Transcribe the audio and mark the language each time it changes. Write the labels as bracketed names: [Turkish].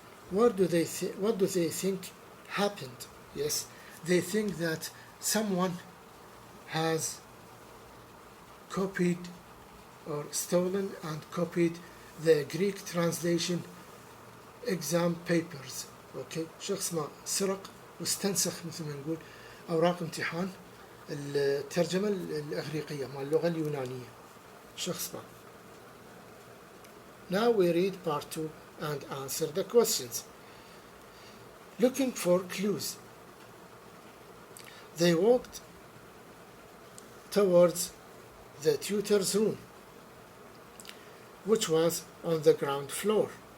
[English] What do they think happened? Yes, they think that someone has copied or stolen and copied the Greek translation exam papers. [Arabic] Okay, شخص ما سرق واستنسخ مثل ما نقول أوراق امتحان الترجمة الإغريقية مع اللغة اليونانية. شخص ما. [English] Now we read part 2 and answer the questions. Looking for clues. They walked towards the tutor's room, which was on the ground floor.